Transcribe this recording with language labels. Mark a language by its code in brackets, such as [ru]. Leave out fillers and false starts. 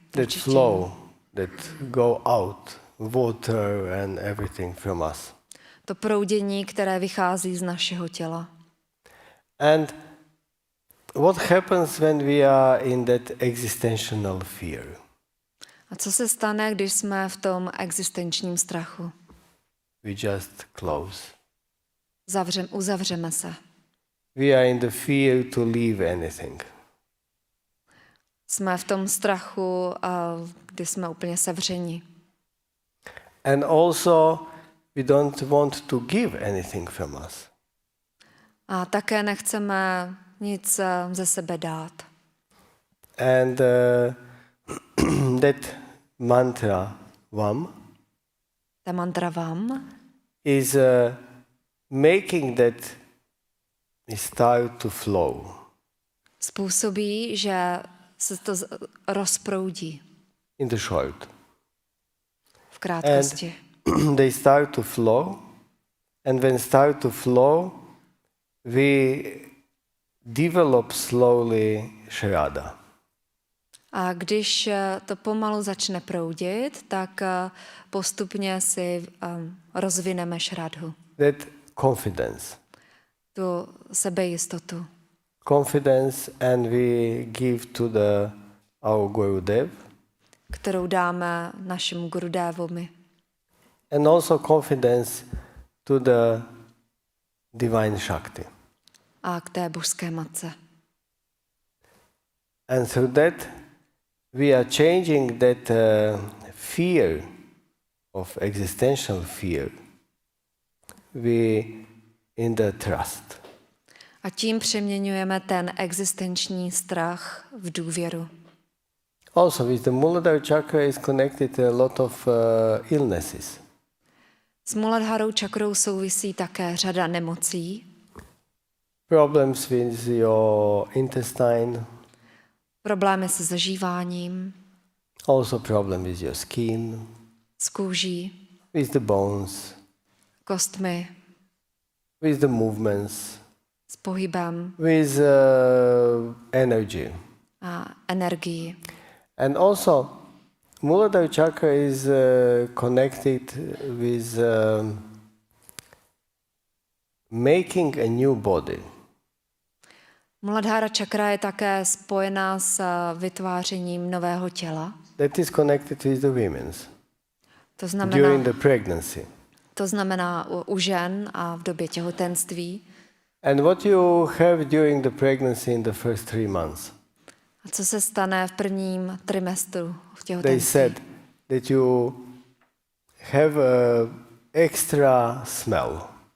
[en] That flow, that go out, water and everything from us. [cs] To proudění, které vychází z našeho těla. [en] And what happens when we are in that existential fear? [cs] A co se stane, když jsme v tom existenčním strachu? [en] We just close. [cs] Uzavřeme se. [en] We are in the fear to leave anything. [cs] Jsme v tom strachu, kdy jsme úplně sevřeni. [en] And also we don't want to give anything from us. [cs] A také nechceme nic ze sebe dát. [en] And that mantra Vam [cs] Ta mantra Vam [en] is making that start to flow. [cs] způsobí, že se to rozproudí [en] In the short. [cs] v krátkosti. [en] They start to flow, and when start to flow, we develop slowly Shraddha. [cs] A když to pomalu začne proudit, tak postupně si rozvineme šradhu. [en] That confidence. [cs] Tu sebejistotu. [en] Confidence, and we give to our Gurudev. [cs] Kterou dáme našemu Gurudevovi. [en] And also confidence to the divine Shakti. [cs] A k té božské matce. [en] And through that, we are changing that fear of existential fear we in the trust. [cs] A tím přeměňujeme ten existenční strach v důvěru. [en] Also, with the Muladhara chakra is connected a lot of illnesses. [cs] S Muladharou čakrou souvisí také řada nemocí. [en] Problems with your intestine. [cs] Problémy se zažíváním. [en] Also problem with your skin. [cs] S kůží. [en] With the bones. [cs] Kostmi. [en] With the movements. [cs] S pohybem. [en] With energy. [cs] A energií. [en] And also, Muladhara chakra is connected with making a new body. [cs] Muladhara čakra je také spojená s vytvářením nového těla. [en] That is connected with the women's. [cs] To znamená, [en] during the pregnancy. [cs] To znamená u žen a v době těhotenství. [en] And what you have during the pregnancy in the first 3 months? [cs] A co se stane v prvním trimestru v [en] They [cs] těhotenství? [en] said that you have a extra smell.